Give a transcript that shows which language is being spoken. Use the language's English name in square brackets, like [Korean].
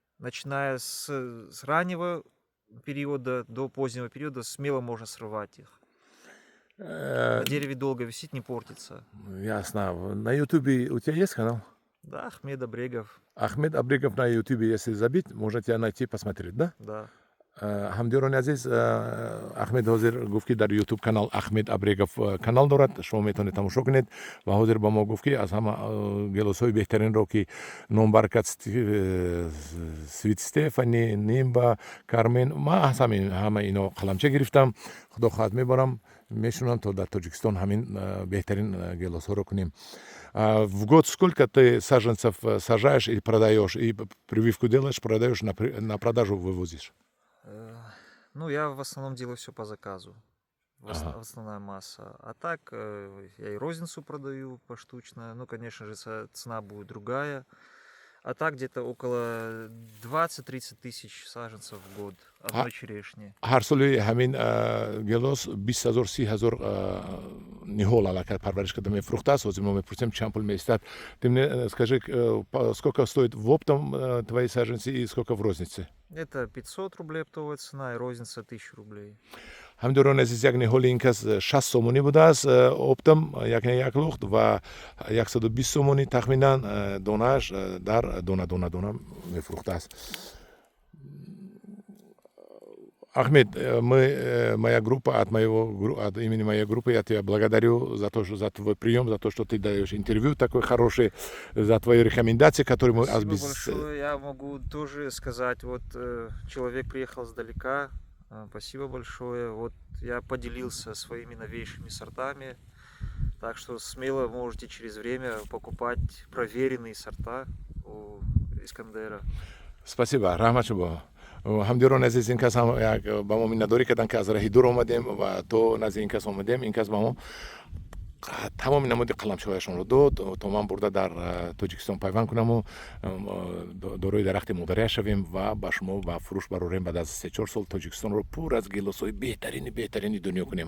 [Russian] Начиная с раннего периода до позднего периода смело можно срывать их. На дереве долго висит, не портится. Ясно. На ютубе у тебя есть канал? Да, Ахмед Абрегов. Ахмед Абрегов на ютубе, если забить, можете найти, посмотреть, да? Да. [Tajik] ҳамдиёрони азиз, Ахмед ҳозир гуфт ки дар ютуб канал Ахмед Абрегов канал дорад, шумо метавонед тамошо кунед ва ҳозир ба мо гуфт ки аз ҳама гелосҳои беҳтаринро ки номбаркат Свит Стефани, Нимба, Кармен, ман ҳама ино қаламча гирифтам. Худо хоҳад мебарам, мешунам то дар Тоҷикистон ҳамин беҳтарин гелосҳоро кунем. [Russian] В год сколько ты саженцев сажаешь и продаешь, и прививку делаешь, продаешь, на продажу вывозишь? Ну, я в основном делаю все по заказу. Основная масса. А так, я и розницу продаю поштучно. Ну, конечно же, цена будет другая. А так где-то около 20-30 тысяч саженцев в год одной черешни. [Tajik] Ҳар соли ҳамин гелос 20 000 30 000 ниҳол аллакай парвариш карда мефурӯхтааст. Ҳозир мо мепурсем чанд пул меистад. [Russian] Ты мне скажи, сколько стоит в оптом твои саженцы и сколько в рознице? Это 500 рублей оптовая цена и розница 1000 рублей. [Tajik] ҳамдурон азиз як неҳоли ин кас 60 сомонӣ будааст оптам як лухт ва 120 сомонӣ тахминан донааш дар дона мефурӯхтааст. [Russian] Ахмед, моя группа, от имени моей группы я тебя благодарю за твой прием, за то, что ты даешь интервью такое хорошее, за твои рекомендации, которые мы... Спасибо большое. Я могу тоже сказать, вот человек приехал сдалека, спасибо большое. Вот я поделился своими новейшими сортами, так что смело можете через время покупать проверенные сорта у Искандера. Спасибо, [Tajik] рахмат шумо. ҳамдирон азиз ин кас ҳам ба мо миннатдорӣ карданд ки аз раҳи дур омадем ва то назди ин кас омадем. Ин кас ба мо тамоми намуди қаламчояшонро дод то ман бурда дар Тоҷикистон пайванд кунаму дорои дарахти модария шавем ва ба шумо ба фурӯш барорем баъд аз 3-4 сол Тоҷикистонро пур аз гилосҳои беҳтарини дунё кунем.